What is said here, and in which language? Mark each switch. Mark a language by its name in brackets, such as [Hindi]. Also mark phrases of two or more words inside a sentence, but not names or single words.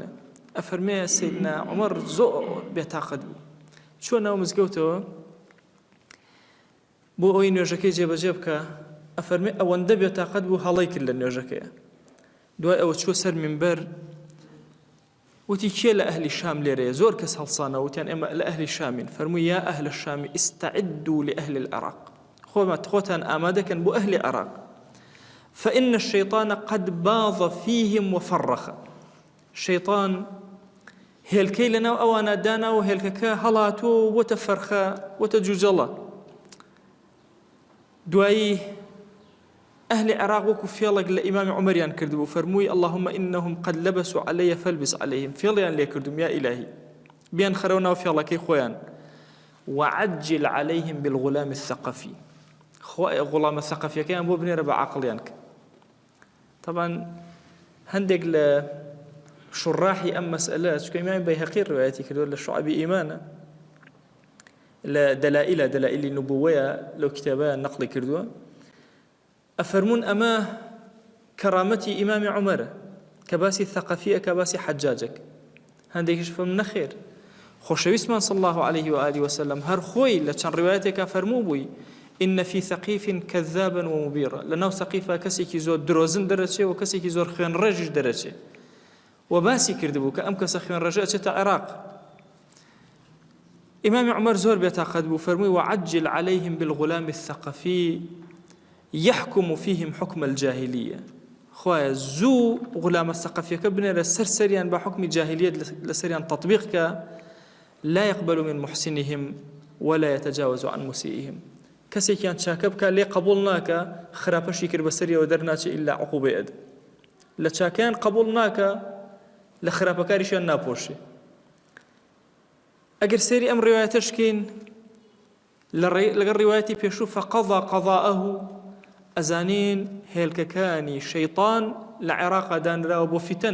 [Central Kurdish] ئەفەرمێ سەیدنا عومەر زۆر بێتاقەت بوو چووە ناو مزگەوتەوە بۆ ئەوەی نوێژەکەی جێبەجێ بکە. ئەفەرمێ ئەوەندە بێتاقەت بوو هەڵەی کرد لە نوێژەکەیە. دوای ئەوە چووە سەر منبەر وتی کێ لە ئەهلی شام لێرەیە؟ زۆر کەس هەڵسانە وتیان ئێمە لە ئەهلی شامین. فەرمووی [Arabic] یا ئەهل الشام استعدوا لأهل العراق [Central Kurdish] خۆتان ئامادەکەن بۆ ئەهلی عێراق. [Arabic] فإن الشيطان قد باض فيهم وفرخ. [Central Kurdish] الشيطان هێلکەی لەناو ئەوانە داناوە هێلکەکە هەڵاتوە وەتە فەرخە وەتە جوجەڵە. دوایی ئەهلی عێراق وەکو فێڵێک لە ئیمامی عومەریان کردبوو، فەرمووی [Arabic] اللهم إنهم قد لبسوا علي فالبس عليهم، [Central Kurdish] فێڵیان لێ کردوم یا ئیلاهی بیان خەرەوە ناو فێڵەکەی خۆیان. [Arabic] وعجل عليهم بالغلام الثقفي، [Central Kurdish] غڵامە ثەقەفیەکەیان بۆ بنێرە بە عاقڵیان کە. طبعا هەندێک لە شڕاحی ئەم مەسئلە چونکە ئیمامی بەیهەقی ڕوایەتی کردووە لە شوعەبی ئیمانە، لە دەلائیلی نبووەیە لەو کتابەیە نەقڵی کردووە، ئەفەرمون ئەمە کەرامەتی ئیمامی عومەرە کە باسی ثەقەفیە کە باسی حەجاجێک. هەندێکیش فەرمون نەخێر، خۆشەویستمان [Arabic] صلی الله عليه وآله وسلم [Central Kurdish] هەر خۆی لە چەند ڕوایەتێکا فەرموو بووی [Arabic] إن في ثقيف كذابا ومبيرا، [Central Kurdish] لەناو سەقیفە کەسێکی زۆر درۆزن دەرەچێ و کەسێکی زۆر خوێن ڕێژیش دەرەچێ، و باسی کردبوو کە ئەم کەسە خوێن ڕێژە ئەچێتە عێراق. ئیمامی عومەر زۆر بێتاقەت بوو، فەرمووی [Arabic] وعجل عليهم بالغلام الثقفي يحكم فيهم حكم الجاهلية، [Central Kurdish] خوایە زوو غلامە سەقەفیەکە بنێرە سەریان بە حکمی جاهلیەت لەسەریان تطبیق کە [Arabic] لا يقبل من محسنهم ولا يتجاوز عن مسيئهم، [Central Kurdish] کەسێکیان چاکە بکە لێ قبول ناکە، خراپەشی کرد بەسەریەوە دەرناچێ ئیلا عقوبەی ئەدە، لە چاکەیان قبول ناکە لە خراپەکاریشیان ناپۆشێ. ئەگەر سێری ئەم ڕێوایەتەشکەین لەگەڵ ڕێوایەتی پێشوو [Arabic] فقضى قضاءه، [Central Kurdish] ئەزانین هێلکەکانی شەیطان لە عێراقا دانراوە بۆ فیتەن.